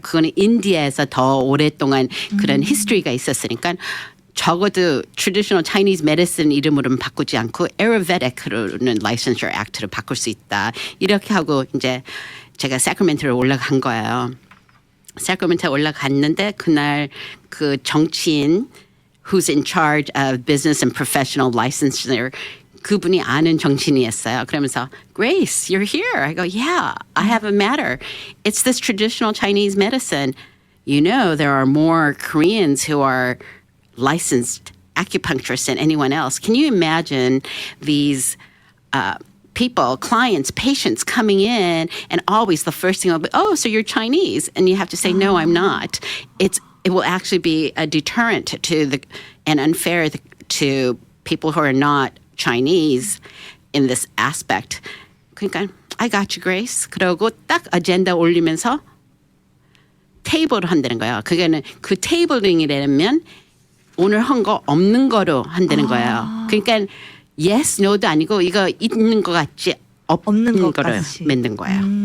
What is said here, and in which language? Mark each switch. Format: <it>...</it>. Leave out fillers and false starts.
<ko>그거는 인디아에서 더 오랫동안 그런 history가 있었으니까 적어도 traditional Chinese medicine 이름으로는 바꾸지 않고 Ayurvedic로는 licensure act로 바꿀 수 있다. 이렇게 하고 이제 제가 사크라멘토로 올라간 거예요. 사크라멘토에 올라갔는데 그날 그 정치인</ko> <en>who's in charge of business and professional licensure</en> <ko>그분이 아는 정치인이었어요.</ko> <en>그러면서 Grace, you're here. I go, yeah, I have a matter. It's this traditional Chinese medicine. You know, there are more Koreans who are licensed acupuncturists than anyone else. Can you imagine these people, clients, patients coming in, and always the first thing will be, "Oh, so you're Chinese," and you have to say, "No, I'm not." It will actually be a deterrent and unfair to people who are not Chinese in this aspect.</en> <ko>그러니까</ko> <en>I got you, Grace.</en> <ko>그러고 딱 아젠다 올리면서 테이블을 한다는 거예요. 그게는 그 테이블링이라면 오늘 한 거 없는 거로 한다는 거예요. 그러니까 yes, no도 아니고 이거 있는 것 같지 없는 거를 것까지. 만든 거예요.</ko>